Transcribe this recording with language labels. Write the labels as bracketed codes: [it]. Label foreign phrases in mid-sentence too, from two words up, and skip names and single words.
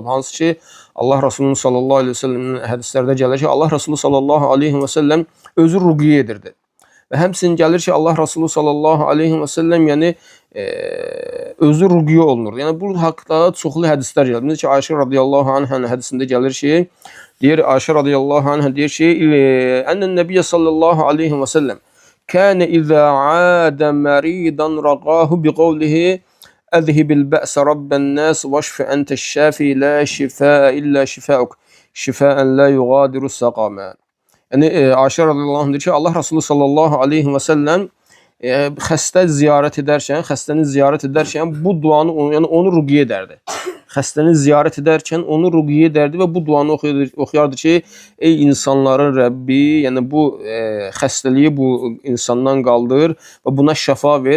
[az] Hansı ki Allah Resulü sallallahu aleyhi ve sellemin hədislərdə gəlir ki, Allah Resulü [ar] صلى الله عليه وسلم [az] özü ruqiyyə edirdi. Və həmçinin gəlir ki, Allah Resulü [ar] صلى الله عليه وسلم [az] yəni özü ruqiyyə olunur. Yəni bu haqqda çoxlu hədislər gəlir. Necə ki Ayşə [ar] رضي الله عنها [az] hədisində gəlir ki, deyir Ayşə [ar] رضي الله عنها [az] deyir ki, [ar] "أن النبي صلى الله عليه وسلم كان إذا عاد مريضا رقاه بقوله أذهب البأس رب الناس واشف أنت الشافي لا شفاء إلا شفاءك شفاء لا يغادر سقما." [az] Yəni Ayşə [ar] رضي الله عنها [az] deyir ki, Allah Resulü [ar] صلى الله عليه وسلم [az] xəstə xəstəni ziyarət edərkən bu duanı yəni onu ruqiyyə edərdi. Xəstəni ziyarət edərkən onu ruqiyyə edərdi və bu duanı oxuyardı ki, ey insanların Rəbbi, yəni bu xəstəliyi bu insandan qaldır və buna şəfa ver.